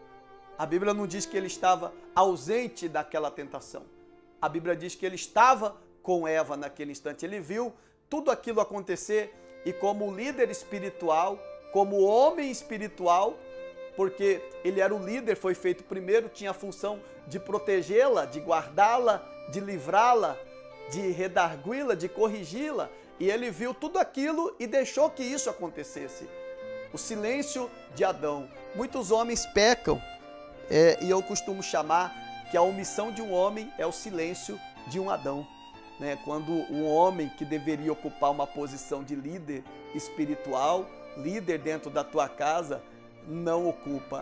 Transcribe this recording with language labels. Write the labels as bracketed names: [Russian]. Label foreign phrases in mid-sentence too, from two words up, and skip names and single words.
[Portuguese] A Bíblia não diz que ele estava ausente daquela tentação. A Bíblia diz que ele estava com Eva naquele instante. Ele viu tudo aquilo acontecer e como líder espiritual, como homem espiritual, porque ele era o líder, foi feito primeiro, tinha a função de protegê-la, de guardá-la, de livrá-la, de redargui-la, de corrigi-la. E ele viu tudo aquilo e deixou que isso acontecesse. O silêncio de Adão. Muitos homens pecam, e eu costumo chamar que a omissão de um homem é o silêncio de um Adão. Quando um homem que deveria ocupar uma posição de líder espiritual, líder dentro da tua casa, não ocupa.